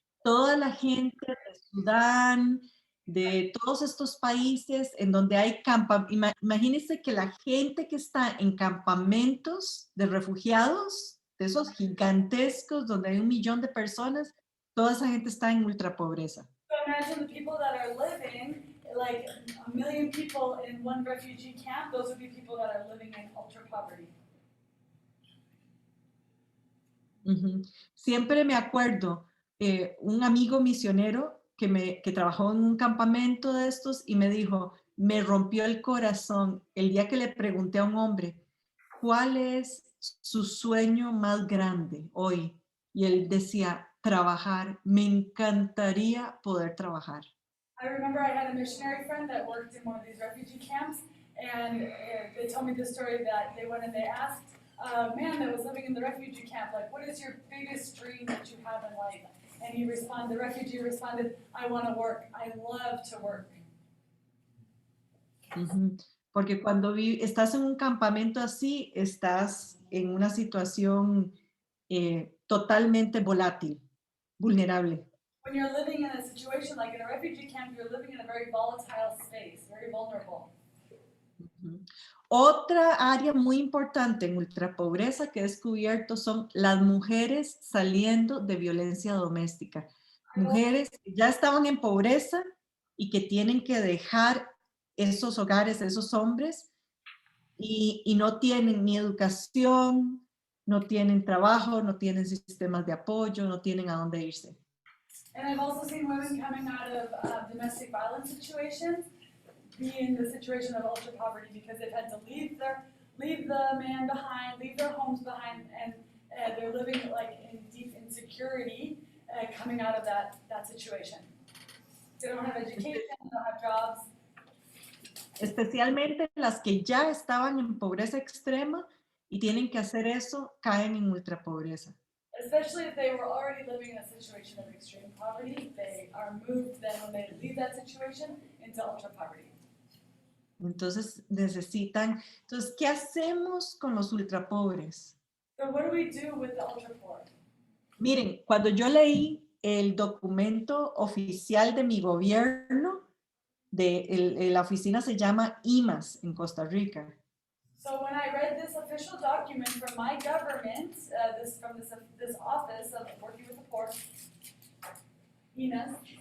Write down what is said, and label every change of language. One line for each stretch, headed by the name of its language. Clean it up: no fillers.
Spanish: Toda la gente de Sudán, de todos estos países en donde hay imagínense que la gente que está en campamentos de refugiados, de esos gigantescos donde hay 1 millón de personas, toda esa gente está en ultrapobreza.
English: So imagine the people that are living, like 1 million people in one refugee camp, those would be people that are living in ultra poverty.
Spanish: Siempre me acuerdo, un amigo misionero que trabajó en un campamento de estos y me dijo, me rompió el corazón el día que le pregunté a un hombre, ¿cuál es su sueño más grande hoy? Y él decía, trabajar, me encantaría poder trabajar.
English: I remember I had a missionary friend that worked in one of these refugee camps, and they told me the story that they went and they asked a man that was living in the refugee camp, like, what is your biggest dream that you have in life? And the refugee responded, I want to work. I love to work.
Spanish: Porque cuando estás en un campamento así, estás en una situación totalmente volátil, vulnerable.
English: When you're living in a situation like in a refugee camp, you're living in a very volatile space, very vulnerable.
Spanish: Otra área muy importante en ultrapobreza que he descubierto son las mujeres saliendo de violencia doméstica. Mujeres que ya estaban en pobreza y que tienen que dejar esos hogares, esos hombres, y no tienen ni educación, no tienen trabajo, no tienen sistemas de apoyo, no tienen a dónde irse.
English: And I've also seen women coming out of domestic violence situations be in the situation of ultra poverty because they've had to leave the man behind, leave their homes behind, and they're living like in deep insecurity coming out of that situation. They don't have education, they don't have jobs.
Spanish: Especialmente las que ya estaban en pobreza extrema y tienen que hacer eso, caen en ultrapobreza.
English: Especially if they were already living in a situation of extreme poverty, they are moved then when they leave that situation into ultra poverty.
Spanish: Entonces entonces, ¿qué hacemos con los ultrapobres?
English: So what do we do with the ultra poor?
Spanish: Miren, cuando yo leí el documento oficial de mi gobierno, la oficina se llama IMAS en Costa Rica.
English: So when I read this official document from my government, from this office of working with the poor, IMAS,